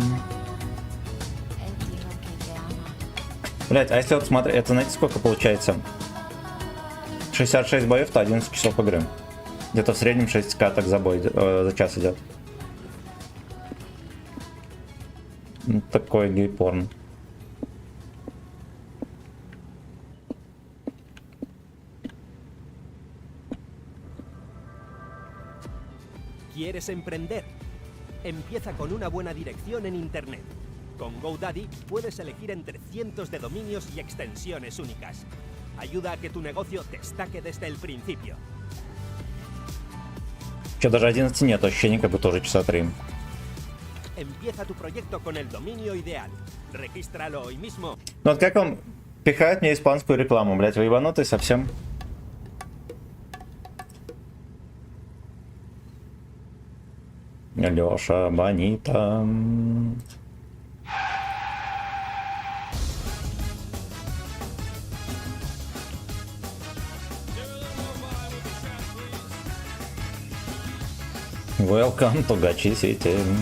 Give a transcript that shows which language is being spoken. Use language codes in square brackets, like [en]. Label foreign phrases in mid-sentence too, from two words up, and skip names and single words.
[ru] Блять, а если вот смотри, это знаете сколько получается? 66 боев, то 11 часов игры. Где-то в среднем 6 каток за бой, за час идет. Такой гей-порн. [es] ¿Quieres emprender? Empieza con una buena dirección en Internet. Con GoDaddy puedes elegir entre cientos de dominios y extensiones únicas. Ayuda a que tu negocio destaque desde el principio. [ru] Че, даже 11 нет, ощущение, как бы тоже часа 3. Empieza tu proyecto con el dominio ideal. Regístralo hoy mismo. Ну вот как он пихает мне испанскую рекламу, блять, вы ебанутый совсем. Лёша, Бонита. [en] Welcome to Gachi City.